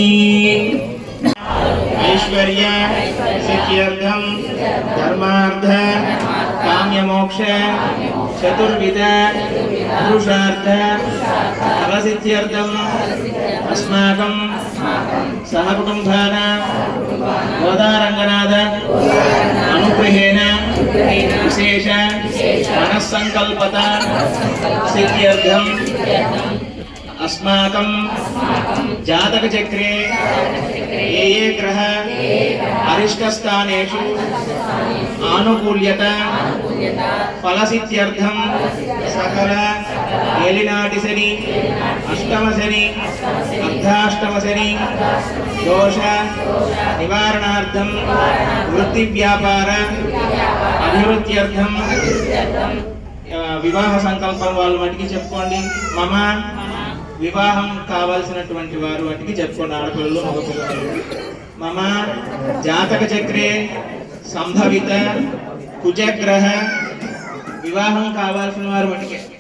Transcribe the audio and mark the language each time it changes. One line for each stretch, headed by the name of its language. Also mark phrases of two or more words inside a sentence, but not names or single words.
Sanskrit: ఐశ్వర్య సిద్ధ్యర్థం ధర్మార్థ కామ్యమోక్ష చతుర్విధ పురుషార్థ ఫలసిద్ధ్యర్థం అస్మాకం సహకుటుంబాన గోదారంగనాథ అనుగ్రహేణ విశేష మనస్సంకల్పత సిద్ధ్యర్థం अस्माकं जातक चक्रे ये ये ग्रह अरिष्टस्थानेषु आनुकूल्यता फलसिद्ध्यर्थं सकल एलिनाटिशनि अष्टमशनि अर्धाष्टमशनि दोष निवारणार्थं वृत्तिव्यापार अभिवृद्ध्यर्थं
Telugu: వివాహ సంకల్పం వాళ్ళ మటుకి చెప్పుకోండి. మమ వివాహం కావాల్సినటువంటి వారు మటుకి చెప్పుకోండి, ఆడపిల్లలు మగపిల్లలు.
Sanskrit: మమ జాతక చక్రే సంభవిత కుజగ్రహ
Telugu: వివాహం కావాల్సిన వారు మటుకే